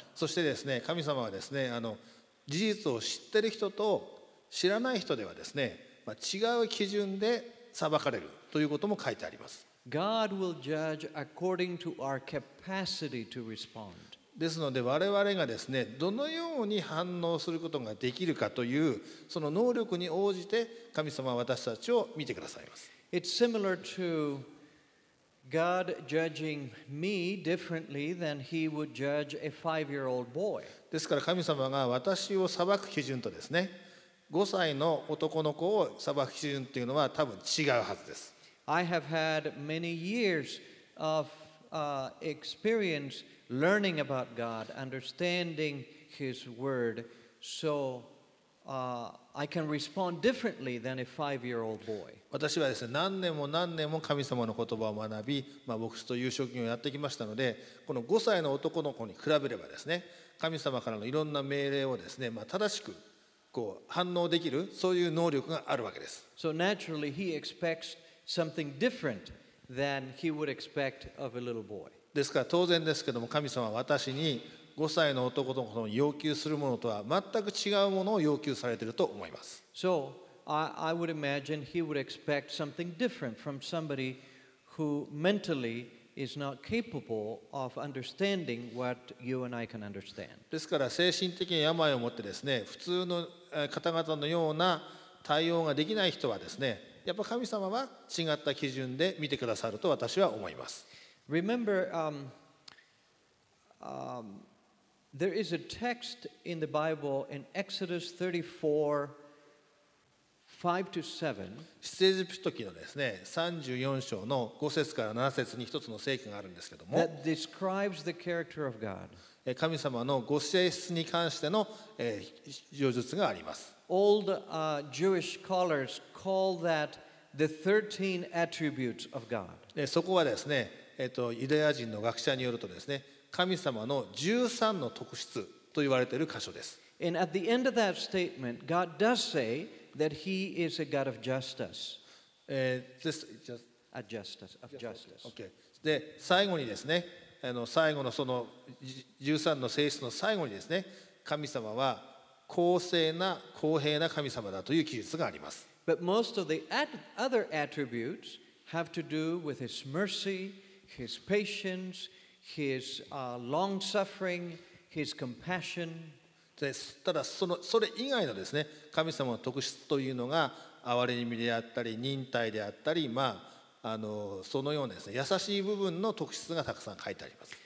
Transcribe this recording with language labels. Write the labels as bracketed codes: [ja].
[ja] そしてですね、神様はですね、事実を知っている人と知らない人ではですね、違う基準で裁かれるということも書いてあります。 [en] God will judge according to our capacity to respond. [ja] ですので我々がですね、どのように反応することができるかというその能力に応じて神様は私たちを見てくださいます。 [en] It's similar to God judging me differently than he would judge a 5-year-old boy. [ja] ですから神様が私を裁く基準とですね、5歳の男の子を裁く基準というのは多分違うはずです。 [en] I have had many years of experience learning about God, understanding His Word, so I can respond differently than a 5-year-old boy. [ja] 私はですね、何年も神様の言葉を学び、牧師という職業をやってきましたので、この5歳の男の子に比べればですね、神様からのいろんな命令をですね、正しく反応できる、そういう能力があるわけです。 [en] So naturally, he expects something different than he would expect of a little boy. [ja] ですから当然ですけども、神様は私に5歳の男の子の要求するものとは全く違うものを要求されていると思います。 [en] So I would imagine he would expect something different from somebody who mentally is not capable of understanding what you and I can understand. [ja] ですから精神的な病を持ってですね、普通の方々のような対応ができない人はですね、やっぱ神様は違った基準で見てくださると私は思います。 [en] Remember, there is a text in the Bible in Exodus 34, 5-7. [ja] 出エジプト記のですね、34章の5節から7節に一つの聖句があるんですけども、 [en] That describes the character of God. [ja] 神様のご性質に関しての叙述があります。 [en] Old Jewish scholars call that the 13 attributes of God. [ja] そこはですね、ユダヤ人の学者によるとですね、神様の13の特質と言われている箇所です。 [en] And at the end of that statement, God does say that He is a God of justice. Okay. [ja] で、最後にですね、最後のその13の性質の最後にですね、神様は公正な公平な神様だという記述があります。 [en] But most of the other attributes have to do with His mercy, His patience, His long-suffering, His compassion. [ja] ただそれ以外のですね、神様の特質というのが憐れみであったり忍耐であったり、そのようなですね、優しい部分の特質がたくさん書いてあります。